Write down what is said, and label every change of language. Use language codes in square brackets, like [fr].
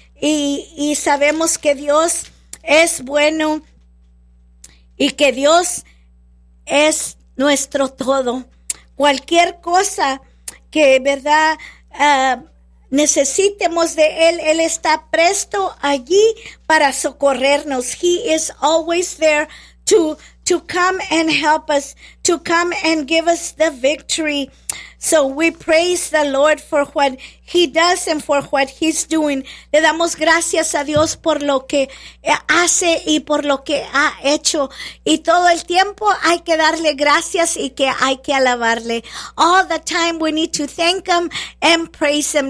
[es] Y sabemos que Dios es bueno y que Dios es nuestro todo. Cualquier cosa que, ¿verdad?, necesitemos de Él, Él está presto allí para socorrernos. [en] He is always there to come and help us, to come and give us the victory. So we praise the Lord for what He does and for what He's doing. [es] Le damos gracias a Dios por lo que hace y por lo que ha hecho. Y todo el tiempo hay que darle gracias y que hay que alabarle. [en] All the time we need to thank Him and praise Him.